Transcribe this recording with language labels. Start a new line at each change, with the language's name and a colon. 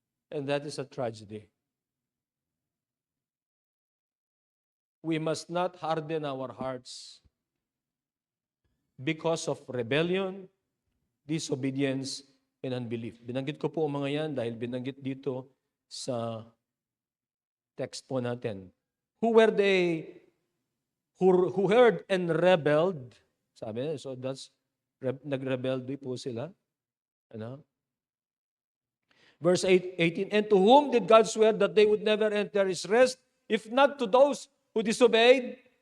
English: And that is a tragedy. We must not harden our hearts because of rebellion, disobedience, and unbelief.
Filipino: Binanggit ko po ang mga yan dahil binanggit dito sa text po natin.
English: Who were they who heard and rebelled?
Filipino: Sabi, so that's nag-rebelde po sila.
English: Verse 18, and to whom did God swear that they would never enter His rest, if not to those who disobeyed?